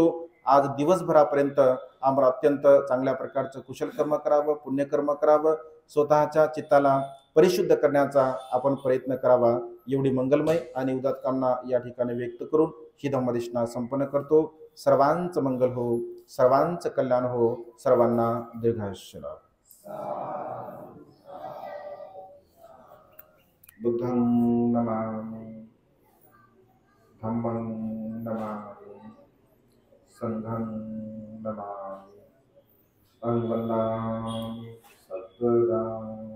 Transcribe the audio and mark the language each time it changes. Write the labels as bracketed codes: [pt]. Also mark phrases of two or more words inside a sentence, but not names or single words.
[mr] आज दिवसभरापर्यंत आम्हाला अत्यंत चांगल्या प्रकारचं कुशल कर्म करावं, पुण्यकर्म करावं, स्वतःच्या चित्ताला परिशुद्ध करण्याचा आपण प्रयत्न करावा, एवढी मंगलमय आणि उदात्त कामना या ठिकाणी व्यक्त करून ही धम्मदेशना संपन्न करतो. सर्वांचं मंगल हो, सर्वांचं कल्याण हो, सर्वांना दीर्घायुष्य लाभो. [pi] बुद्धं नमामि, धम्मं नमामि, संघं नमामि, अहं वन्दामि सद्गुरुं.